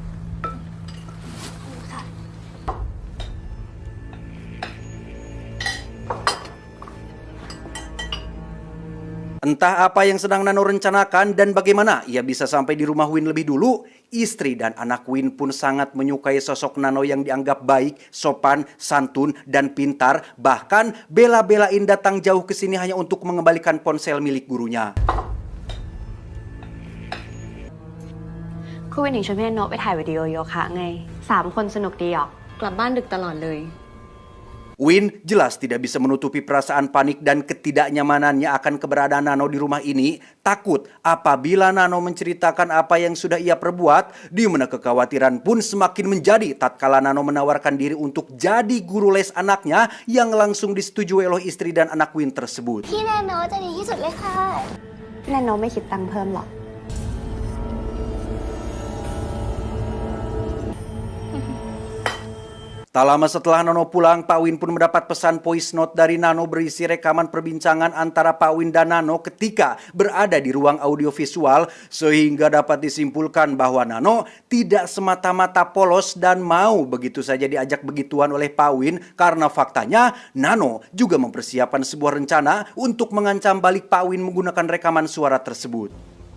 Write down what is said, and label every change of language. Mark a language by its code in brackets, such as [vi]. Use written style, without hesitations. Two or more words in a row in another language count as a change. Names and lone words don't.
[id] Entah apa yang sedang Nano rencanakan dan bagaimana ia bisa sampai di rumah Win lebih dulu, istri dan anak Win pun sangat menyukai sosok Nano yang dianggap baik, sopan, santun, dan pintar. Bahkan bela-belain datang jauh ke sini hanya untuk mengembalikan ponsel milik gurunya. [th] ครูวินหนิงชวนพี่โนไปถ่ายวิดีโอโยคะไง3 คนสนุกดีออกกลับบ้านดึกตลอดเลย [id] Win jelas tidak bisa menutupi perasaan panik dan ketidaknyamanannya akan keberadaan Nano di rumah ini. Takut apabila Nano menceritakan apa yang sudah ia perbuat, di mana kekhawatiran pun semakin menjadi tatkala Nano menawarkan diri untuk jadi guru les anaknya yang langsung disetujui oleh istri dan anak Win tersebut. [th] พี่แนนโนจะดีที่สุดเลยค่ะ แนนโนไม่คิดตังค์เพิ่มหรอก [id] Tak lama setelah Nano pulang, Pak Win pun mendapat pesan voice note dari Nano berisi rekaman perbincangan antara Pak Win dan Nano ketika berada di ruang audiovisual, sehingga dapat disimpulkan bahwa Nano tidak semata-mata polos dan mau begitu saja diajak begituan oleh Pak Win, karena faktanya Nano juga mempersiapkan sebuah rencana untuk mengancam balik Pak Win menggunakan rekaman suara tersebut.